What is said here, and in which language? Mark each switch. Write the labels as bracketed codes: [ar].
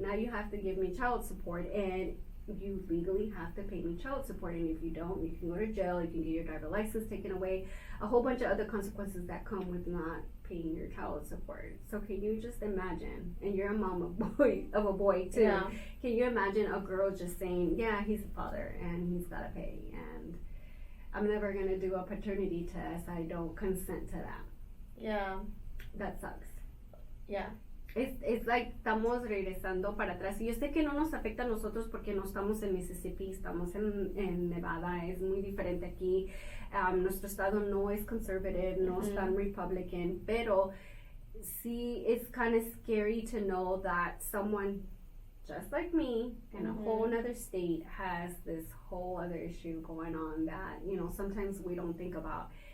[en] Now you have to give me child support, and you legally have to pay me child support, and if you don't, you can go to jail, you can get your driver's license taken away, a whole bunch of other consequences that come with not paying your child support. So can you just imagine, and you're a mom of a boy too, can you imagine a girl just saying, yeah, he's the father and he's gotta pay, and I'm never gonna do a paternity test, I don't consent to that. Yeah. That sucks. Yeah. [es] Es like estamos regresando para atrás. Y yo sé que no nos afecta a nosotros porque no estamos en Mississippi, estamos en Nevada, es muy diferente aquí. Nuestro estado no es conservative, no es tan Republican, pero sí, [en] it's kind of scary to know that someone just like me in a whole other state has this whole other issue going on that, you know, sometimes we don't think about.